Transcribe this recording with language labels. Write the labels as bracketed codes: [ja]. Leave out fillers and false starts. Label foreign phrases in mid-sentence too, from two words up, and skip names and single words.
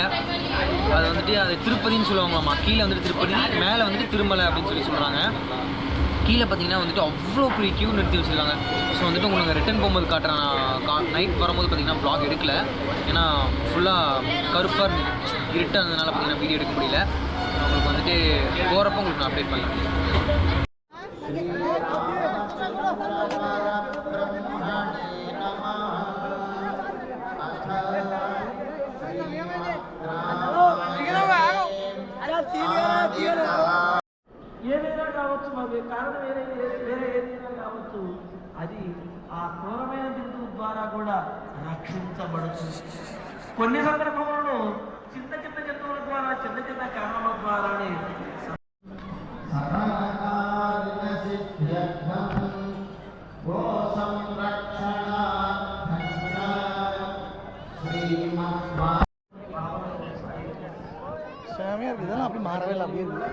[ta] அது வந்துட்டு அது திருப்பதின்னு சொல்லுவாங்களாம்மா. கீழே வந்துட்டு திருப்பதி, மேலே வந்துட்டு திருமலை அப்படின்னு சொல்கிறாங்க. கீழே பார்த்தீங்கன்னா வந்துட்டு அவ்வளோ பெரிய க்யூ நிறுத்தி வச்சுருக்காங்க. ஸோ வந்துட்டு உங்களுக்கு ரிட்டன் போகும்போது காட்டுறேன். நைட் வரும்போது பார்த்தீங்கன்னா வ்ளாக் எடுக்கல. ஏன்னா ஃபுல்லாக கருப்பாக இருட்டாக இருந்ததுனால பார்த்தீங்கன்னா வீடியோ எடுக்க முடியல. உங்களுக்கு வந்துட்டு போகிறப்போ உங்களுக்கு நான் அப்டேட் பண்ணுறேன். [te] ఏదైనా కావచ్చు, మరి కారణం వేరే ఏదైనా కావచ్చు, అది ఆ క్రూరమైన జంతువు ద్వారా కూడా రక్షించబడుతుంది. కొన్ని సందర్భంలో చిన్న జంతువుల ద్వారా, చిన్న కారణాల ద్వారానే [ta] சாமியாக இருக்குது. இதெல்லாம் அப்படி மாறவே இல்லை. அப்படியே இருக்குது.